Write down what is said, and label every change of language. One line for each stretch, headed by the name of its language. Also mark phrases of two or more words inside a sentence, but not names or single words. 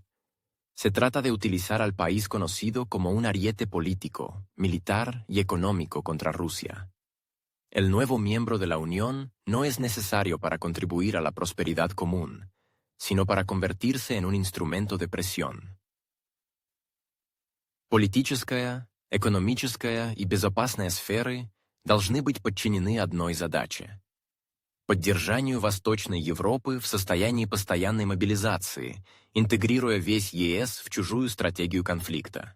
Spanish: Se trata de utilizar al país conocido como un ariete político, militar y económico contra Rusia. El nuevo miembro de la Unión no es necesario para contribuir a la prosperidad común, sino para convertirse en un instrumento de presión.
Russian: Политическая, экономическая и безопасная сферы должны быть подчинены одной задаче – поддержанию Восточной Европы в состоянии постоянной мобилизации, интегрируя весь ЕС в чужую стратегию конфликта.